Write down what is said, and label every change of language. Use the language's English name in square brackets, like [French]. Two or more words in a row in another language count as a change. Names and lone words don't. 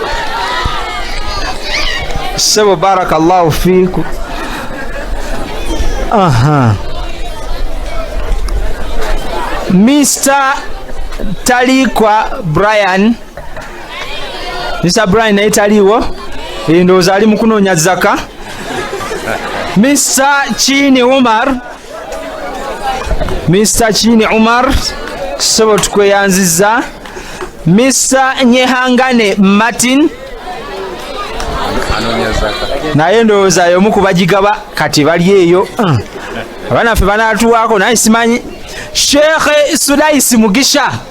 [Arabic] Sebo بارك الله فيكم. [Ganda] Mr. Talikwa Brian. Mr. Brian naye taliwo. Ndowooza ali mu kunoonya zaka. Mr. Chini Umar. Mr. Chini Umar. Sebo tukweyanziza. Mr. Nyehangane Martin. Naye ndowooza y'omu ku bagigaba kati bali eyo. Abanaffe banaatuwaako naye simanyi. Sheikh Sudaisi Mugisha.